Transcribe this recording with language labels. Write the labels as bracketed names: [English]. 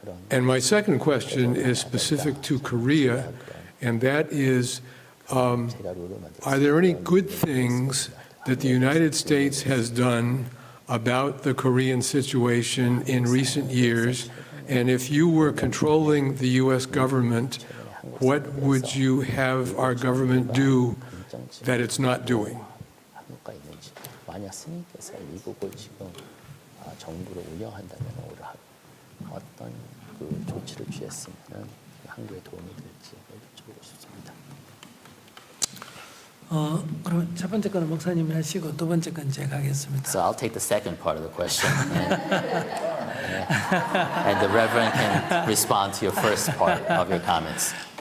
[English] And my second question is specific to Korea, and that is, are there any good things that the United States has done about the Korean situation in recent years? And if you were controlling the U.S. government, what would you have our government do that it's not doing? [Korean] 만약 스님께서 미국을 지금 정부를 운영한다면 어떤 그 조치를 취했으면 한국에 도움이 될지 여쭤보고 싶습니다. 그럼 첫 번째 거는 목사님이 하시고 두 번째 건 제가 하겠습니다. [English] So I'll take the second part of the question, and the Reverend can respond to your first part of your comments.